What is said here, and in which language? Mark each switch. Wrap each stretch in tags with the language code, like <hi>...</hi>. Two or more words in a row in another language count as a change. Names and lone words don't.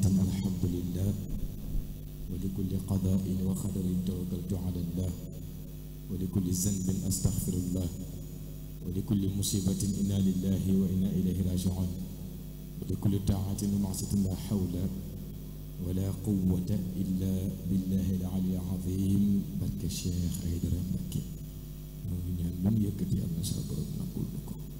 <ar>الحمد لله ولكل قضاء وقدر توكلت على الله ولكل ذنب أستغفر الله ولكل مصيبة إنا لله وإنا إليه راجعون ولكل طاعة ومعصية لا حول ولا قوة إلا بالله العلي العظيم</ar> <wo>barke Cheikh Aïdara Mbacké ñoo ngi ñaan lu mu yëkkati Yàlla sa borom nangul ko</wo>